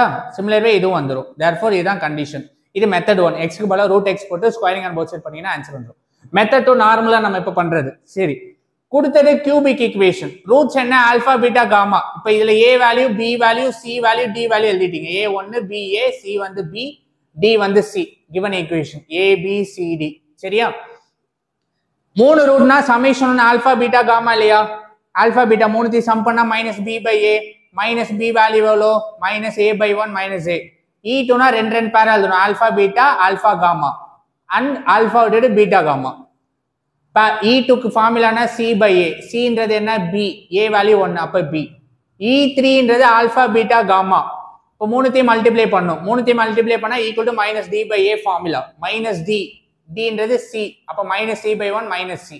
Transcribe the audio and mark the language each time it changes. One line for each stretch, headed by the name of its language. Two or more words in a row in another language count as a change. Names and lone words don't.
Tamil: சிமிலர்வே இதுவும் வந்துடும். தேர்ஃபோர் இதுதான் கண்டிஷன். இது மெத்தட் 1. x க்கு பதிலாக ரூட் x போட்டு
English: squaring and both side
Tamil: பண்ணீங்கன்னா ஆன்சர் வந்துடும். மெத்தட் 2 நார்மலா நம்ம இப்ப பண்றது. சரி, கொடுத்தது
English: cubic equation,
Tamil: ரூட்ஸ் என்ன
English: alpha beta gamma.
Tamil: இப்போ இதுல
English: a value, b value, c value, d value
Tamil: எழுதிட்டீங்க. a 1 b a, c வந்து b, d வந்து c.
English: given equation
Tamil: a b c d. சரியா, மூணு ரூட்னா
English: summation alpha beta gamma
Tamil: இல்லையா.
English: alpha beta
Tamil: மூணுத்தையும் சம் பண்ணா
English: minus b by a, minus b value
Tamil: எவ்வளோ,
English: minus a by 1 minus a.
Tamil: e2னா ரெண்டு ரெண்டு பேரா எழுதணும்,
English: alpha beta alpha gamma and alpha
Tamil: விட்டு
English: beta gamma.
Tamil: e2க்கு ஃபார்முலானா
English: c by a,
Tamil: cன்றது என்ன b, a வேல்யூ 1 அப்ப b. e3ன்றது
English: alpha beta gamma.
Tamil: இப்போ மூணுத்தையும் மல்டிப்ளை பண்ணும், மூணுத்தையும் மல்டிப்ளை பண்ணா
English: equal to minus d by a formula,
Tamil: மைனஸ் d, dன்றது c, அப்ப
English: minus c by 1 minus c.